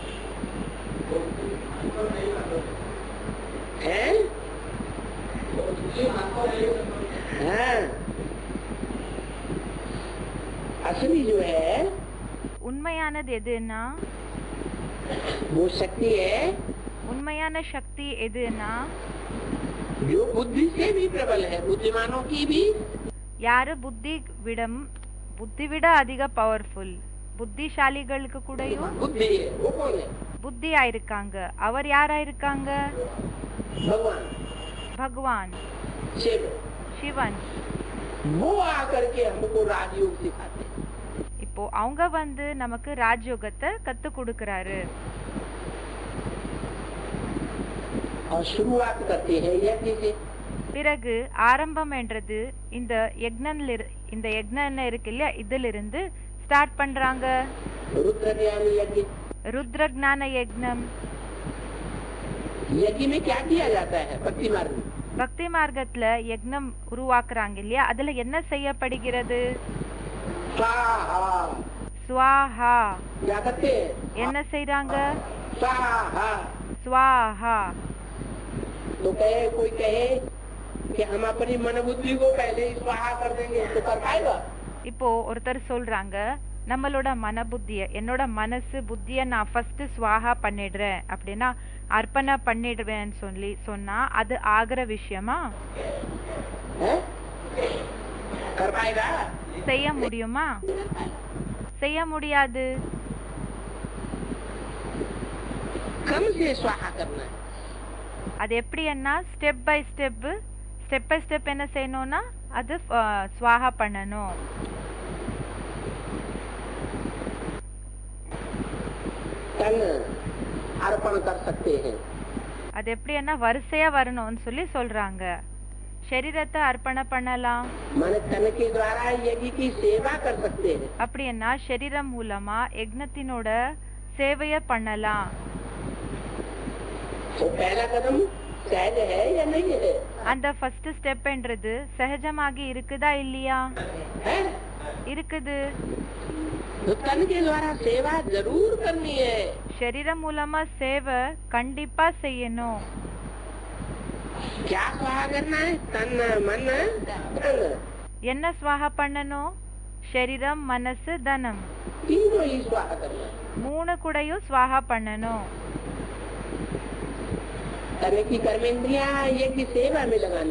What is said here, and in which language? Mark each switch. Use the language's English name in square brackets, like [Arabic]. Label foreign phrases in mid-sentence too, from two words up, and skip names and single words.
[Hindi] है? हाँ. असली जो है [Tamil] உண்மையானது எதுன்னா, [Hindi] वो शक्ति है [Tamil] உண்மையான சக்தி எதுன்னா, [Hindi] जो बुद्धि से भी प्रबल है. बुद्धिमानों की भी. [Tamil] யாரு புத்தி விட அதிக பவர்ஃபுல், புத்திசாலிகளுக்கு கூடயும் [Hindi] बुद्धि है. वो कौन है? [Tamil] புத்தியா இருக்காங்க. அவர் யாரா இருக்காங்க? [Hindi] भगवान. [Tamil] பகவான், [Hindi] शिव. [Tamil] சிவன். [Hindi] वो आकर के हमको राजयोग सिखाते. [Tamil] இப்போ அவங்க வந்து நமக்கு ராஜயோகத்தை கத்து கொடுக்கறாரு. [Hindi] और शुरुआत करते हैं यज्ञ से. [Tamil] பிறகு ஆரம்பம் என்றது இந்த யக்ஞம் என்ன இருக்கு இல்லையா, இதிலிருந்து ஸ்டார்ட் பண்றாங்க. [Hindi] रुद्र ज्ञान यज्ञ. [Tamil] ருத்ர ஞான யக்ஞம். [Hindi] यज्ञ में क्या किया जाता है? भक्ति मार्ग में. [Tamil] பக்தி மார்க்கத்துல யக்ஞம் உருவாக்குறாங்க இல்லையா, அதுல என்ன செய்யப்படுகிறது? [Hindi] स्वाहा. [Tamil] ஸ்வாஹா. [Hindi] क्या करते हैं? [Tamil] என்ன செய்றாங்க? [Hindi] स्वाहा. [Tamil] ஸ்வாஹா. [Hindi] तो कोई कहे कि हम अपनी मन बुद्धि को पहले ही स्वाहा कर देंगे, तो कर पाएगा? [Tamil] இப்போ ஒருத்தர் சொல்றாங்க, நம்மளோட மன புத்திய, என்னோட மனசு புத்திய நான் ஃபர்ஸ்ட் ஸ்வாஹா பண்ணிடுறேன் அப்படின்னா அர்ப்பண பண்ணிடுவேன்னு சொன்னா அது ஆகிற விஷயமா? [Hindi] कर पाएगा? [Tamil] செய்ய முடியுமா? செய்ய முடியாது. [Hindi] कम से स्वाहा करना है. [Tamil] அது எப்படின்னா [English] step by step [Tamil] என்ன செய்யணும்னா அது ஸ்வாஹா பண்ணணும். [Hindi] तन अर्पण कर सकते हैं. [Tamil] அது எப்படின்னா வரிசையா வரணும்னு சொல்றாங்க. शरीरத்தை அர்ப்பண பண்ணலாம். [Hindi] मन तन के द्वारा यज्ञ की सेवा कर सकते हैं. [Tamil] அப்படின்னா शरीரம் மூலமா யக்ஞத்தினோட சேவைய பண்ணலாம். [Hindi] तो पहला कदम सहज है या नहीं है? [Tamil] அந்த [English] first step [Tamil] என்றது சகஜமாகி இருக்குதா இல்லையா? [Hindi] है? [Tamil] இருக்குது. [Hindi] तो तन के द्वारा सेवा जरूर करनी है. [Tamil] शरीரம் மூலமா சேவை கண்டிப்பா செய்யணும். [Hindi] क्या स्वाहा करना है? तन मन धन. [Tamil] என்ன ஸ்வாஹா பண்ணணும்? शरीரம் மனசு தனம் [Hindi] तीनों ही स्वाहा करना है. [Tamil] மூணு கூடயும் ஸ்வாஹா பண்ணணும். [Hindi] तन की कर्मेंद्रियां यज्ञ सेवा में लगानी.